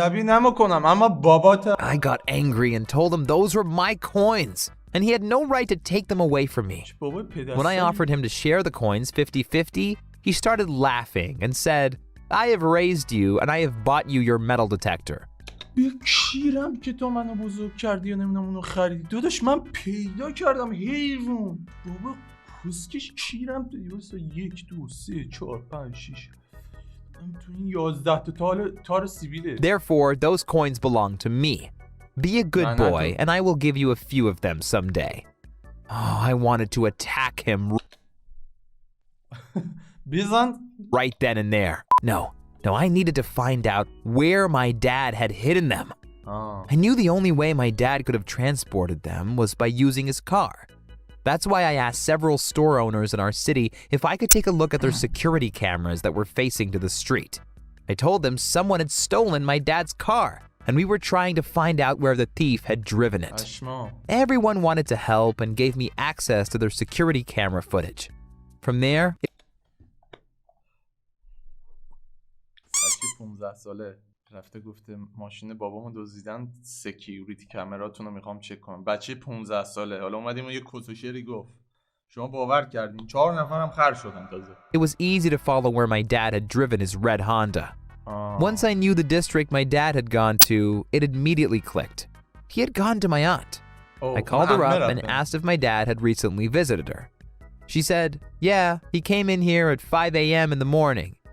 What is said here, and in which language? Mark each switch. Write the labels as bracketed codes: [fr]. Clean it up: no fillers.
[en] I got angry and told him those were my coins, and he had no right to take them away from me. When I offered him to share the coins 50-50, he started laughing and said, "I have raised you and I have bought you your metal detector." [fa] کیرم که تو منو بزرگ کردی یا نمیدونم اونو خریدی داداش من پیدا کردم حیوان بابا کسکش کیرم تو 1 2 3 4 5 6 تو این 11 تا تار سیبیله. [en] Therefore, those coins belong to me. Be a good boy, and I will give you a few of them someday. Oh, I wanted to attack him right then and there. No, I needed to find out where my dad had hidden them. I knew the only way my dad could have transported them was by using his car. That's why I asked several store owners in our city if I could take a look at their security cameras that were facing to the street. I told them someone had stolen my dad's car, and we were trying to find out where the thief had driven it. Everyone wanted to help and gave me access to their security camera footage. From there, [fa] بچه 15 ساله رفته گفته ماشین بابامو دزدیدن سکیوریتی کامراتونو میخوام چک کنم بچه 15 ساله حالا اومدیم یه کسوشری گفت شما باور کردین 4 نفرم خر شدن تازه. [en] It was easy to follow where my dad had driven his red Honda. Once I knew the district my dad had gone to, it immediately clicked. He had gone to my aunt. I called her up and asked if my dad had recently visited her. She said, "Yeah, he came in here at 5 a.m. in the morning.